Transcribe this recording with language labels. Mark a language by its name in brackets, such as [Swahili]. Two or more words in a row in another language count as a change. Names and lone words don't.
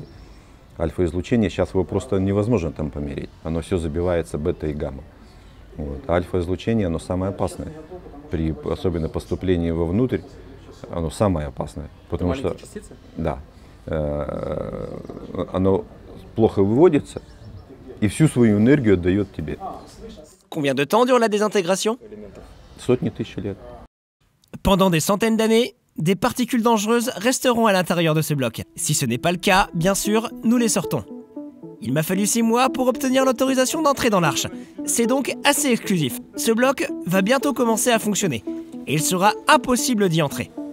[Russian] Альфа-излучение, сейчас его просто невозможно там померить, оно все забивается бета и гамма. Вот. Альфа-излучение, оно самое опасное, при особенно поступлении вовнутрь, оно самое опасное, потому что частицы? Да, оно плохо выводится и всю свою энергию отдает тебе. [French] Combien de temps dure la désintégration? [Russian] Сотни тысяч лет. [French] Pendant des centaines d'années, des particules dangereuses resteront à l'intérieur de ce bloc. Si ce n'est pas le cas, bien sûr, nous les sortons. Il m'a fallu 6 mois pour obtenir l'autorisation d'entrer dans l'arche. C'est donc assez exclusif. Ce bloc va bientôt commencer à fonctionner et il sera impossible d'y entrer.